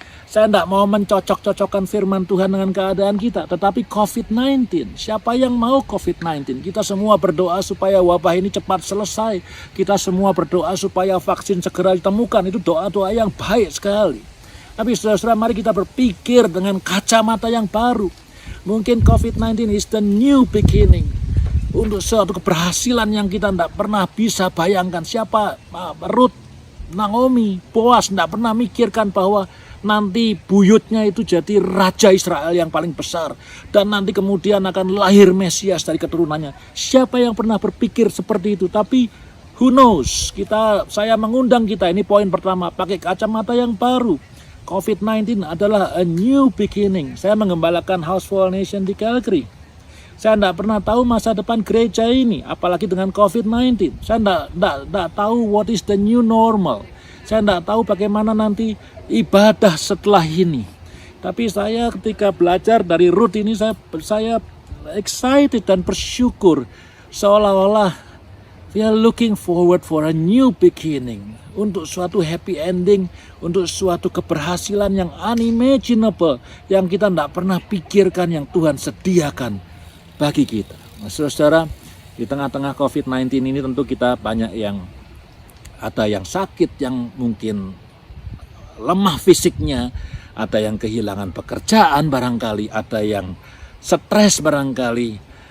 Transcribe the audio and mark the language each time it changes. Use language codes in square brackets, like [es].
[id] Saya tidak mau mencocok-cocokkan firman Tuhan dengan keadaan kita, tetapi COVID-19, siapa yang mau COVID-19? Kita semua berdoa supaya wabah ini cepat selesai. Kita semua berdoa supaya vaksin segera ditemukan. Itu doa-doa yang baik sekali. Tapi saudara-saudara, mari kita berpikir dengan kacamata yang baru. Mungkin [en] COVID-19 is the new beginning. [id] Untuk suatu keberhasilan yang kita tidak pernah bisa bayangkan. Siapa? Ruth, Naomi, Boaz tidak pernah mikirkan bahwa nanti buyutnya itu jadi Raja Israel yang paling besar. Dan nanti kemudian akan lahir Mesias dari keturunannya. Siapa yang pernah berpikir seperti itu? Tapi [en] who knows? [id] Saya mengundang kita, ini poin pertama, pakai kacamata yang baru. COVID-19 adalah [en] a new beginning. [id] Saya mengembalakan House for All Nation di Calgary. Saya tidak pernah tahu masa depan gereja ini, apalagi dengan COVID-19. Saya tidak tahu [en] what is the new normal. [id] Saya tidak tahu bagaimana nanti ibadah setelah ini. Tapi saya ketika belajar dari Ruth ini, saya excited dan bersyukur. Seolah-olah [en] we are looking forward for a new beginning. [id] Untuk suatu happy ending, untuk suatu keberhasilan yang unimaginable, yang kita tidak pernah pikirkan, yang Tuhan sediakan bagi kita. Nah, saudara, di tengah-tengah COVID-19 ini tentu kita banyak yang ada yang sakit, yang mungkin lemah fisiknya, ada yang kehilangan pekerjaan barangkali, ada yang stres barangkali.